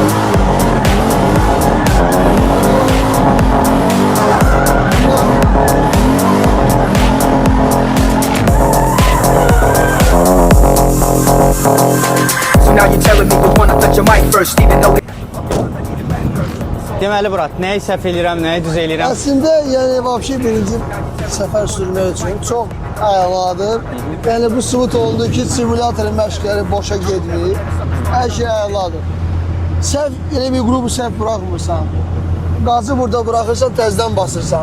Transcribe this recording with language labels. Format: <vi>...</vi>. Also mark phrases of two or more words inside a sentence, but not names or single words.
<en>So now you're telling me you wanna touch your mic first, even though</en> <az>Deməli Murat, nəyi səhv eləyirəm, nəyi düz eləyirəm? Əslində, yəni vəbşi birinci səfər sürmək üçün çox əladır. Yəni bu sübut oldu ki, simulatorun məşqləri boşa getmir. Hər şey əladır. Səhv, elə bir qrupu səhv buraxmırsan. Qazı burada buraxırsan, təzdən basırsan.</az>